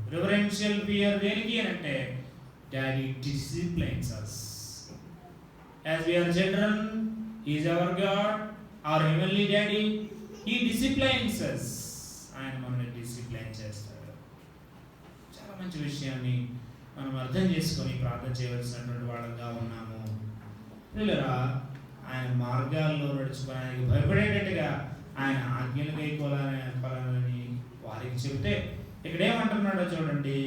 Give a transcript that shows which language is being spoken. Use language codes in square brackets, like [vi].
[te] రివరెన్షియల్ fear దేనికి అని అంటే, [en] Daddy disciplines us. As we are children, he is our God, our heavenly daddy. He disciplines us. [te] ఆయన మనల్ని discipline చేస్తాడు. చాలా మంచి విషయాన్ని మనం అర్థం చేసుకొని ప్రార్థన చేయవలసినటువంటి వాళ్ళంగా ఉన్నాము. పిల్లరా, ఆయన మార్గాల్లో నడుచుకుని ఆయనకి భయపడేటట్టుగా ఆయన ఆజ్ఞలు గైకొనాలని వారికి చెబితే, ఇక్కడ ఏమంటున్నాడో చూడండి.